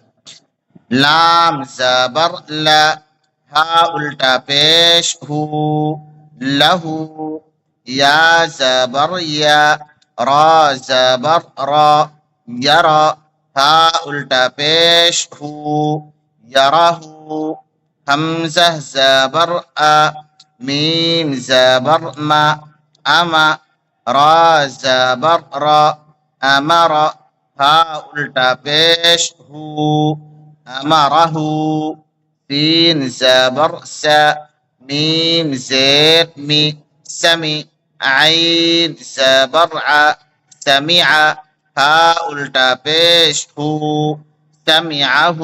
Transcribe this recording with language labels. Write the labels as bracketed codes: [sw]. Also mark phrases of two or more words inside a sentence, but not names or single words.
[ur] لام زبر لا، ہا الٹا پیش ہو، لہو، یا زبر یا، را زبر را، یرا، ہا الٹا پیش ہو، یرہ، حمزہ زبر آ، میم زبر ما، اما، را زبر را، امر، ہا الٹا پیش ہو، امرہ، سین زبر سا، میم زیر می، سمی، عین زبر ع، سمع، ہا الٹا پیش ہو، سمعہ۔